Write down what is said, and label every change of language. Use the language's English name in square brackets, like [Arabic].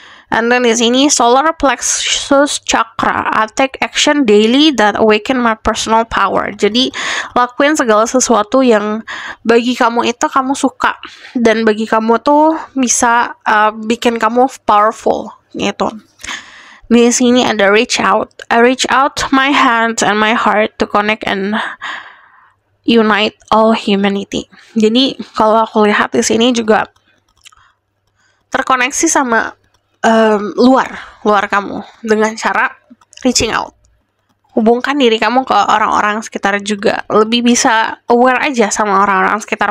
[English] And then [Indonesian] di sini [English] solar plexus chakra, I take action daily that awaken my personal power. [Indonesian] Jadi lakuin segala sesuatu yang bagi kamu itu kamu suka dan bagi kamu tuh bisa bikin kamu powerful gitu. Di sini ada reach out. [English] I reach out my hands and my heart to connect and unite all humanity. [Indonesian] Jadi kalau aku lihat di sini juga terkoneksi sama luar kamu dengan cara reaching out. Hubungkan diri kamu ke orang-orang sekitar juga. Lebih bisa aware aja sama orang-orang sekitar.